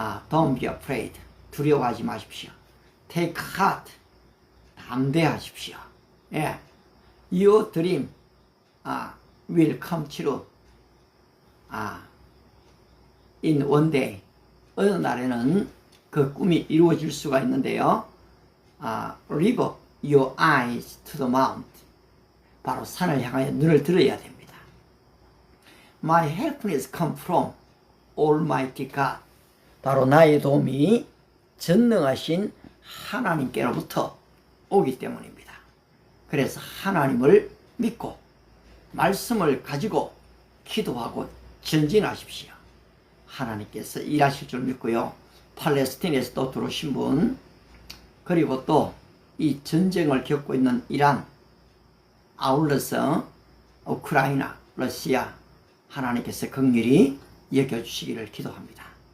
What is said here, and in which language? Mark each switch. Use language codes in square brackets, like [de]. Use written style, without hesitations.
[en] Don't be afraid. [ko] 두려워하지 마십시오. [en] Take heart. [ko] 담대하십시오. [en] 예. Your dream will come true. In one day. [ko] 어느 날에는 그 꿈이 이루어질 수가 있는데요. [en] Lift your eyes to the mount. [ko] 바로 산을 향하여 눈을 들어야 됩니다. [en] My help is come from Almighty God. [ko] 바로 나의 도움이 전능하신 하나님께로부터 오기 때문입니다. 그래서 하나님을 믿고 말씀을 가지고 기도하고 전진하십시오. 하나님께서 일하실 줄 믿고요. 팔레스틴에서 또 들어오신 분, 그리고 또 이 전쟁을 겪고 있는 이란, 아울러서 우크라이나, 러시아, 하나님께서 긍휼히 여겨주시기를 기도합니다.